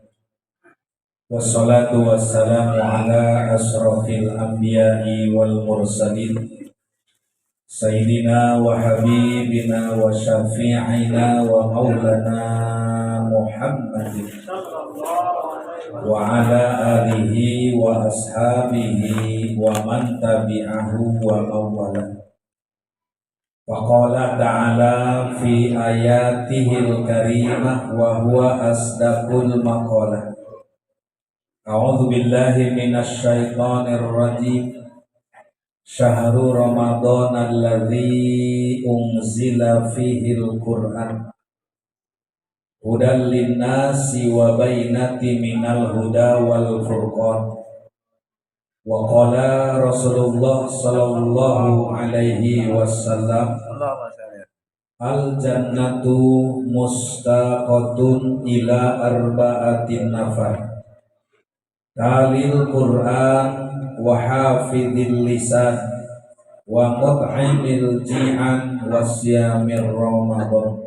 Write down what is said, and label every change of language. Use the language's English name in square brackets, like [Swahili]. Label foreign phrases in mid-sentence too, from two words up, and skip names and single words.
[Arabic] والصلاة والسلام على أشرف الأنبياء والمرسلين سيدنا وحبيبنا وشفيعنا ومولانا محمد وعلى آله وأصحابه ومن تبعه ووالاه. فقال تعالى في آياته الكريمة وهو أصدق المقالة. أعوذ بالله من الشيطان الرجيم. شهر رمضان الذي أنزل فيه القرآن هدى للناس وبينات من الهدى والفرقان. وقال رسول الله صلى الله عليه وسلم الجنة مشتاقة إلى أربعة نفر تالي القرآن وحافظ اللسان ومطعم الجيعان وصائم رمضان.